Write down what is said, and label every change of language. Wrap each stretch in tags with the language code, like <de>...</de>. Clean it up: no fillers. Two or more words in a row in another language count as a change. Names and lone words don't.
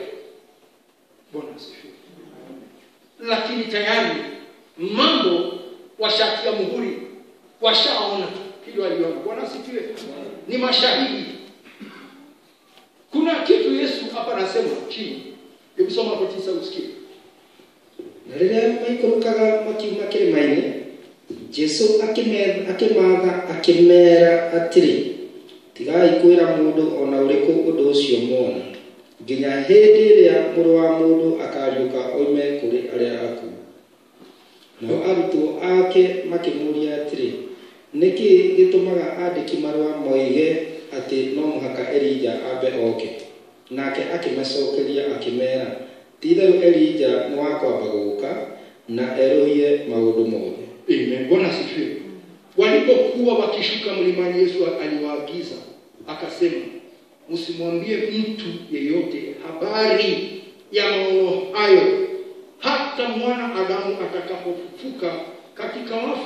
<sw>Bwana asifiwe. Lakini tayari mambo washatia muhuri, washaona kile waliona. Bwana asifiwe. Ni mashahidi. Kuna kitu Yesu hapa anasema chini. Hebu soma hapo 9 usikie.</sw> <ki>Na rĩrĩa maikũrũkaga makiuma kĩrĩma-inĩ, Jesũ akĩmeera atĩrĩ, tigai kwĩra mũndũ ona ũrĩkũ ũndũ ũcio muona, nginya hĩndĩ ĩrĩa mũrũ wa mũndũ akariũka oime kũrĩ arĩa akuũ. Nao arutwo ake makĩmũũria atĩrĩ, nĩkĩ gĩtũmaga andĩki marũa moige atĩ no mũhaka Elija ambe oke? Nake akĩmacokeria akĩmeera, ti-itherũ Elija nĩ wa kwamba gũũka na erũhie maũndũ mothe.</ki> <sw>Amen. Bwana asifiwe. Walipokuwa wakishuka mlimani, Yesu aliwaagiza akasema, msimwambie mtu yeyote habari ya maono hayo hata mwana Adamu atakapofufuka katika wafu.</sw>